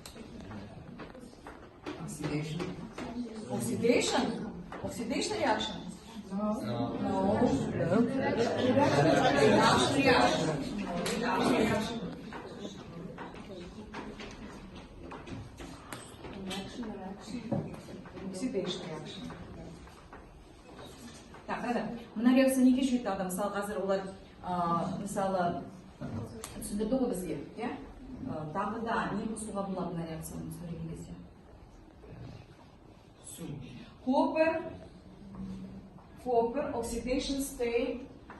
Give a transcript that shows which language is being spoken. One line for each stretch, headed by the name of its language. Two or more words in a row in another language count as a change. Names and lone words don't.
English: Oxidation reaction? No. Reaction. Oxidation reaction.
Kazakh: Так, мына реакция неге жүреді адам? Мысалы қазір олар мысалы түсіндірді ғой бізге, иә? Тағы да не қосуға болады мына реакцияны сөйлеген кезде?
English: Copper oxidation state